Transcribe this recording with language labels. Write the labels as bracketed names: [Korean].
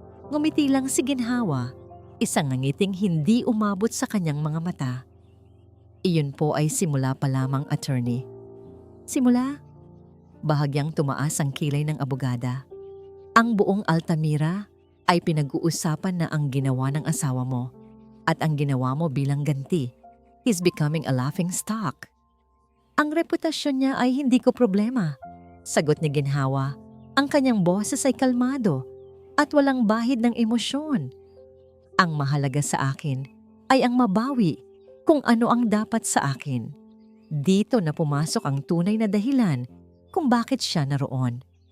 [Filipino] Ngumiti lang si ginhawa, isang ngiting hindi umabot sa kanyang mga mata. Iyon po ay simula pa lamang, attorney. Simula? Bahagyang tumaas ang kilay ng abogada. Ang buong Altamira ay pinag-uusapan na ang ginawa ng asawa mo at ang ginawa mo bilang ganti. [English] He's becoming a laughing stock. [Filipino] Ang reputasyon niya ay hindi ko problema. Sagot ni ginhawa. Ang kanyang boses ay kalmado at walang bahid ng emosyon. Ang mahalaga sa akin ay ang mabawi kung ano ang dapat sa akin. Dito na pumasok ang tunay na dahilan kung bakit siya naroon.